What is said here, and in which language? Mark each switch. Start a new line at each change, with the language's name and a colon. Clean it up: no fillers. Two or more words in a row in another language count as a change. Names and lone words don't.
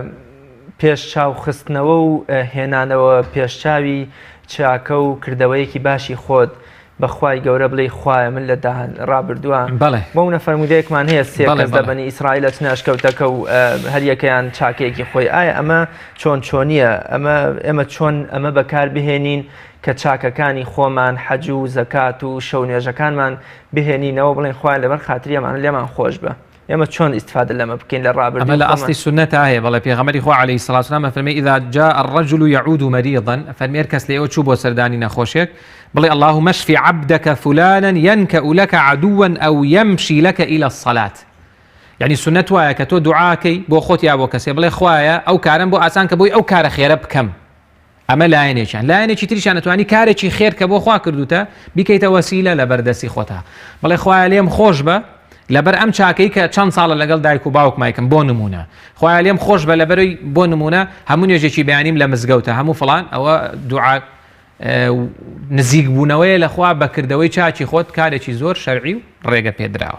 Central Kurdish: پێش چاو خستنەوە و هێنانەوە پێشچاوی چاکە و کردەوەیەکی باشی خۆت بەخوای گەورە بڵێ خوایە من لە ڕابردووە بۆ نەفەرمودەیەکمان هەیە سێ کەس لە بەنی ئیسرائیل چناشکەوتەکە و هەر یەکەیان چاکەیەکی خۆی ئایا ئەمە چۆنیە ئێمە چۆن ئەمە بەکار بهێنین کە چاکەکانی خۆمان حەج و زەکات و شەو نوێژەکانمان بهێنینەوە بڵێن خوای لەبەر خاتریەمان لێمان خۆش بە ئێمە چۆن ئیستفادە لەمە بکەین لە ڕابردوو ئەمە لە ئەسڵی سونەت هەیە بەڵێ پێغەمبەری خوا
Arabic: عەلەیهی سەڵاتو وسەلام
Central Kurdish: فەرمێ
Arabic: ئیذا جاء الرجل يعود مريضا
Central Kurdish: فەرمێ کەس لێەوە چوو بۆ سەردانی نەخۆشێک بڵێ
Arabic: اللهم اشف عبدك فلانا ينكأ لك عدوا أو يمشي لك إلى الصلاة
Central Kurdish: يعني سنت وایە کە تۆ دوعاکەی بۆ خۆت یا بۆ کەسێ بڵێ خوایە ئەو کارم بۆ ئاسان کە بۆی ئەو کارە خێرە بکەم ئەمە لایەنێکی تریشان نەتوانی کارێکی خێر کە بۆ خوا کردوتە بیکەیتە وەسیلە لە بەردەستی خۆتە بڵێ خوایە لێم خۆش بە لەبەر ئەم چاکەی کە چەند ساڵە لەگەڵ دایک و باوک مایکم بۆ نمونە خوایە لێم خۆش بە لەبەرەوەی بۆ نمونە هەموو نوێژێکی بەیانیم لە مزگەوتە هەموو فڵان ئەوە دوعا نزیک بوونەوەیە لەخوا بەکردەوەی چاکی خۆت کارێکی زۆر شەرعی و ڕێگە پێدراوە